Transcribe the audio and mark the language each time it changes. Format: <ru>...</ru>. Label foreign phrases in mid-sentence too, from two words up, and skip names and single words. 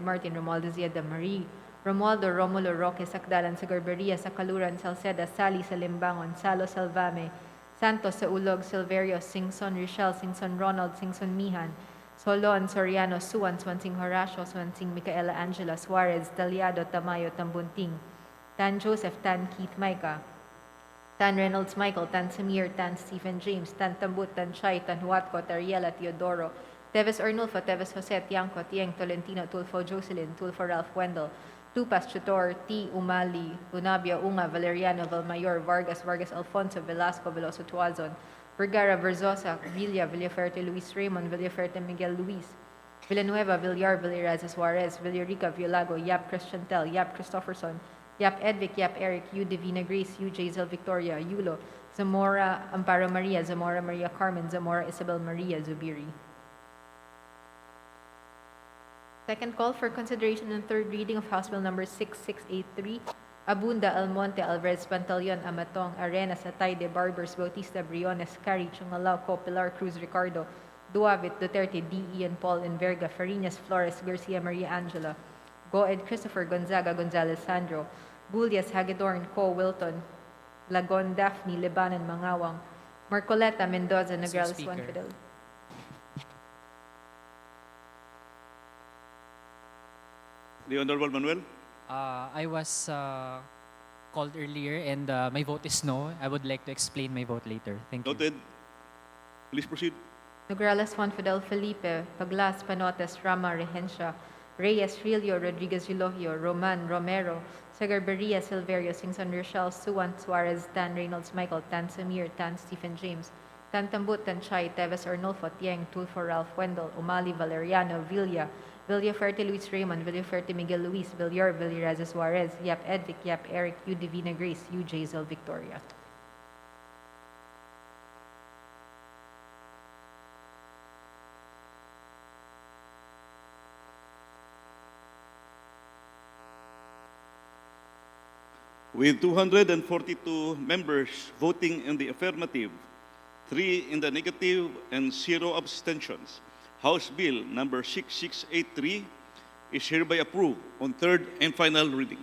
<en>Martin, Romualdez, Yeda Marie, Romualdo, Romulo, Roque, Sakdalan, Sagarberia, Sakaluran, Salceda, Sali, Salimbangon, Salo, Salvame, Santos, Saulog, Silverio, Singson, Richel, Singson, Ronald, Singson, Mihan, Solon, Soriano, Suan, Swansing, Horacio, Swansing, Micaela, Angela, Suarez, Taliado, Tamayo, Tambunting, Tan Joseph, Tan Keith, Micah, Tan Reynolds, Michael, Tan Samir, Tan Stephen James, Tan Tambut, Tan Chay, Tan Huatco, Tariela, Teodoro, Teves Arnulfo, Teves Jose, Tiangco, Tieng, Tolentino, Tulfo, Jocelyn, Tulfo, Ralph Wendell, Tupas, Chutor, T. Umali, Unabia, Unga, Valeriano, Valmayor, Vargas, Vargas Alfonso, Velasco, Veloso Tuazon, Vergara, Verzosa, Villa, Villaferte, Luis Raymond, Villaferte, Miguel Luis, Villanueva, Villar, Villaraza, Suarez, Villarica, Villago, Yap Christiantel, Yap Christopherson, Yap Edvic, Yap Eric, U. Divina Grace, U. Jazel Victoria, Yulo, Zamora, Amparo Maria, Zamora Maria Carmen, Zamora Isabel Maria, Zubiri. Second call for consideration and third reading of House Bill number 6683, Abunda, Almonte, Alvarez, Pantaleon, Amatong, Arenas, Atayde, Barbers, Bautista, Briones, Cari, Chungalao, Pilar, Cruz, Ricardo, Duavit, Duterte, D. Ian Paul, Enverga, Farinas, Flores, Garcia, Maria Angela, Goed, Christopher, Gonzaga, Gonzalez, Sandro, Bulias, Hagedorn, Co. Wilton, Lagon, Daphne, Lebanon, Mangawang, Marcoleta, Mendoza, Nograles, Juan Fidel. The Honorable Manuel. I was called earlier and my vote is no. I would like to explain my vote later. Thank you. Noted. Please proceed. Nograles, Juan Fidel Felipe, Paglas, Panotes, Rama, Regencia, Reyes, Rillo, Rodriguez, Eulogio, Roman, Romero, Sagarberia, Silverio, Singson, Rochelle, Suwan, Suarez, Tan Reynolds, Michael, Tan Samir, Tan Stephen James, Tan Tambut, Tan Chay, Teves Arnulfo, Tieng, Tulfo, Ralph Wendell, Umali, Valeriano, Villaferte, Luis Raymond, Villaferte, Miguel Luis, Villar, Villaraza, Suarez, Yap Edvic, Yap Eric, U. Divina Grace, U. Jazel Victoria. With 242 members voting in the affirmative, 3 in the negative, and 0 abstentions, House Bill number 6683 is hereby approved on third and final reading.</en>